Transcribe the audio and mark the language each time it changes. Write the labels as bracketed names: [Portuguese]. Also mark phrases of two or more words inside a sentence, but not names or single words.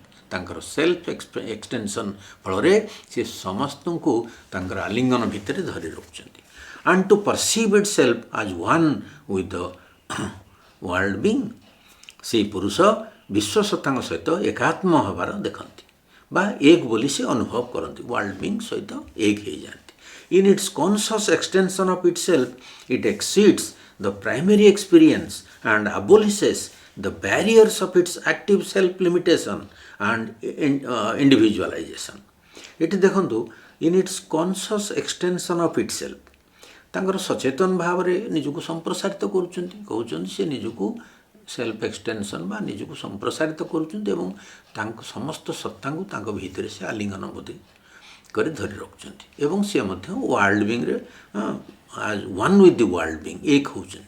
[Odia] ତାଙ୍କର [English] self extension [Odia] ଫଳରେ ସେ ସମସ୍ତଙ୍କୁ ତାଙ୍କର ଆଲିଙ୍ଗନ ଭିତରେ ଧରି ରଖୁଛନ୍ତି। [English] and to perceive itself as one with the world being. [Odia] ସେଇ ପୁରୁଷ ବିଶ୍ୱସତ୍ତାଙ୍କ ସହିତ ଏକାତ୍ମ ହେବାର ଦେଖନ୍ତି ବା ଏକ ବୋଲି ସେ ଅନୁଭବ କରନ୍ତି। [English] world being [Odia] ସହିତ ଏକ ହେଇଯାନ୍ତି। [English] In its conscious extension of itself, it exceeds the primary experience and abolishes the barriers of its active self-limitation and individualization। [Odia] ଏଠି ଦେଖନ୍ତୁ, [English] in its conscious extension of itself, [Odia] ତାଙ୍କର ସଚେତନ ଭାବରେ ନିଜକୁ ସମ୍ପ୍ରସାରିତ କରୁଛନ୍ତି। କହୁଛନ୍ତି ସେ ନିଜକୁ [English] self extension [Odia] ବା ନିଜକୁ ସମ୍ପ୍ରସାରିତ କରୁଛନ୍ତି ଏବଂ ତାଙ୍କ ସମସ୍ତ ସତ୍ତାଙ୍କୁ ତାଙ୍କ ଭିତରେ ସେ ଆଲିଙ୍ଗନ ବୋଧେ କରି ଧରି ରଖୁଛନ୍ତି ଏବଂ ସେ ମଧ୍ୟ [English] world being one with the world being [Odia] ଏକ ହେଉଛନ୍ତି।